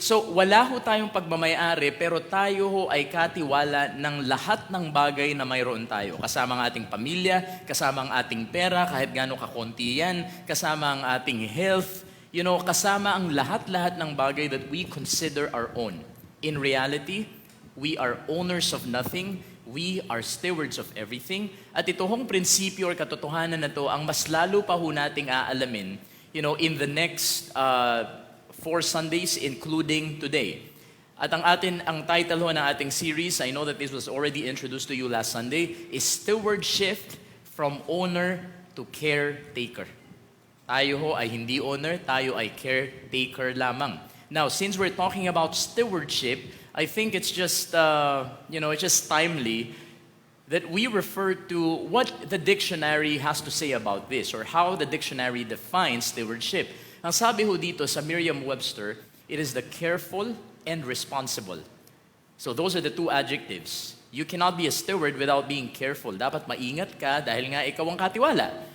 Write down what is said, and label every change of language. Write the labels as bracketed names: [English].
[Filipino] So, wala ho tayong pagmamayari, pero tayo ho ay katiwala ng lahat ng bagay na mayroon tayo. Kasama ang ating pamilya, kasama ang ating pera, kahit gaano kakonti yan, kasama ang ating health, kasama ang lahat-lahat ng bagay [English] that we consider our own. In reality, we are owners of nothing, we are stewards of everything, [Filipino] at ito hong prinsipyo or katotohanan na to, ang mas lalo pa ho nating aalamin, [English] in the next 4 Sundays, including today. [Filipino] At ang title ho ng ating series, [English] I know that this was already introduced to you last Sunday, is Stewardship from Owner to Caretaker. [Filipino] Tayo ho ay hindi owner, tayo ay caretaker lamang. [English] Now, since we're talking about stewardship, I think it's just, it's just timely that we refer to what the dictionary has to say about this, or how the dictionary defines stewardship. [Filipino] Ang sabi ho dito sa [English] Merriam-Webster, it is the careful and responsible. So those are the two adjectives. You cannot be a steward without being careful. [Filipino] Dapat maingat ka dahil nga ikaw ang katiwala.